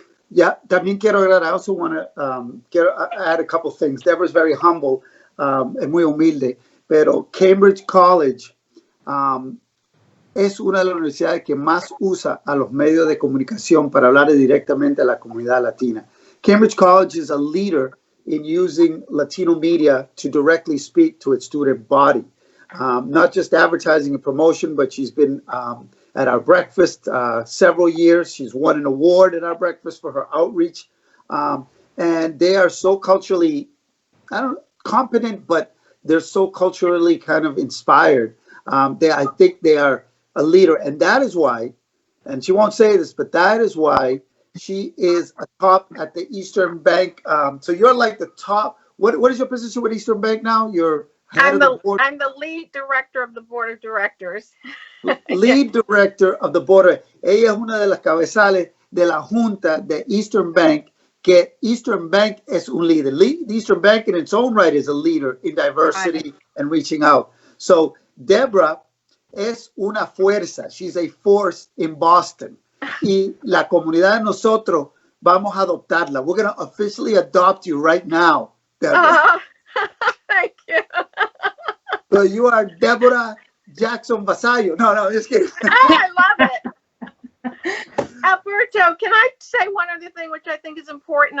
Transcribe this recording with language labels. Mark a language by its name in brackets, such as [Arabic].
[English] Yeah, [Spanish] también quiero agregar, [English] I also want to add a couple things. Deborah's very humble and [Spanish] muy humilde, pero Cambridge College es una de las universidades que más usa a los medios de comunicación para hablar directamente a la comunidad latina. [English] Cambridge College is a leader in using Latino media to directly speak to its student body. Not just advertising and promotion, but she's been at our breakfast several years. She's won an award at our breakfast for her outreach. And they are so culturally, competent, but they're so culturally kind of inspired. I think they are a leader. And that is why, and she won't say this, but that is why she is a top at the Eastern Bank. So you're like the top. What is your position with Eastern Bank now? You're I'm the lead director of the board of directors. Lead director of the board. [Spanish] Ella es una de las cabezales de la junta de Eastern Bank, que Eastern Bank es un líder. [English] Eastern Bank in its own right is a leader in diversity and reaching out. [Spanish] So Deborah es una fuerza. [English] She's a force in Boston. [Spanish] Y la comunidad de nosotros vamos a adoptarla. [English] We're going to officially adopt you right now, Deborah. Thank you. So you are Deborah Jackson Vasallo. No, just kidding. I love it. Alberto, can I say one other thing which I think is important?